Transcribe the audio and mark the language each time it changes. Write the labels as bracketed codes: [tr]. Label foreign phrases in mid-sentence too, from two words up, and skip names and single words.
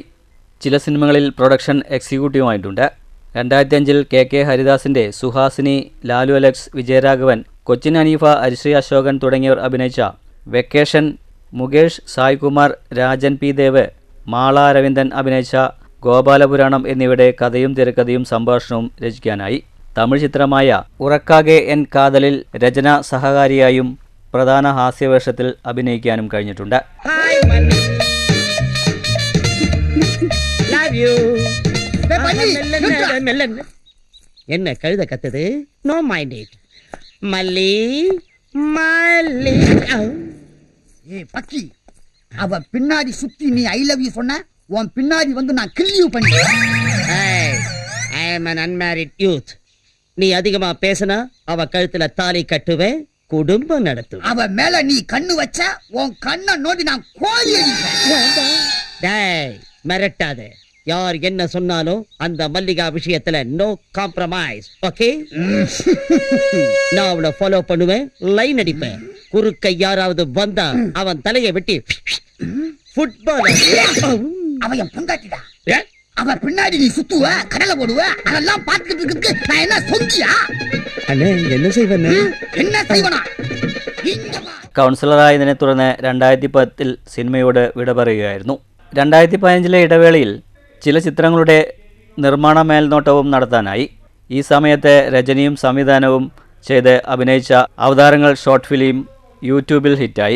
[ml] ചില സിനിമകളിൽ [en] production executive-umaayittundu. [ml] 2005 KK ഹരിദാസിൻ്റെ സുഹാസിനി, ലാലു അലക്സ്, വിജയരാഘവൻ, കൊച്ചിൻ ഹനീഫ, ഹരിശ്രീ അശോകൻ തുടങ്ങിയവർ അഭിനയിച്ച വെക്കേഷൻ, മുകേഷ്, സായ്കുമാർ, രാജൻ P. ദേവ്, മാള അരവിന്ദൻ അഭിനയിച്ച ഗോപാലപുരാണം എന്നിവയുടെ കഥയും തിരക്കഥയും സംഭാഷണവും രചിക്കാനായി. തമിഴ് ചിത്രമായ ഉറക്കാകെ എൻ കാതലിൽ രചന സഹകാരിയായും പ്രധാന ഹാസ്യവേഷത്തിൽ അഭിനയിക്കാനും കഴിഞ്ഞിട്ടുണ്ട്. [ta] என்ன கழுத கத்துது? [en] no mind it. [ta] மல்லி மல்லி. ஏய் பக்கி, அவ பின்னாடி சுத்தி நீ [en] I love you [ta] சொன்ன, உன் பின்னாடி வந்து நான் [en] kill you [ta] பண்ணுவேன். [en] I am an unmarried youth. [ta] நீ அதிகமா பேசினா அவ கழுத்துல தாலி கட்டுவேன், குடும்பம் நடத்துவேன். அவ மேல நீ கண்ணு வச்ச உன் கண்ணை நோண்டி நான் கோழி அடிப்பேன். டேய் மிரட்டாத. யார் என்ன சொன்னாலும் அந்த மல்லிகா விஷயத்துல [en] no compromise. [ta] ஓகே? நான் அவளை ஃபாலோ பண்ணுவேன், லைன் அடிப்பேன். குறுக்க யாராவது வந்தா அவன் தலையை வெட்டி ஃபுட்பால். அவ என் பொண்டாட்டிடா. அவ பின்னாடி நீ சுத்துவ, கடலை போடுவ, அதெல்லாம் பார்த்துட்டு இருக்கு. நான் என்ன சொங்கியா? அண்ணே என்ன செய்வனே? என்ன செய்வனா? [ml] കൗൺസിലറായതിനെ തുടർന്ന് 2010 സിനിമയോട് വിട പറയുകയായിരുന്നു. 2015 ഇടവേളയിൽ ചില ചിത്രങ്ങളുടെ നിർമ്മാണ മേൽനോട്ടവും നടത്താനായി. ഈ സമയത്ത് രചനയും സംവിധാനവും ചെയ്ത് അഭിനയിച്ച അവതാരങ്ങൾ [en] short film [ml] യൂട്യൂബിൽ ഹിറ്റായി.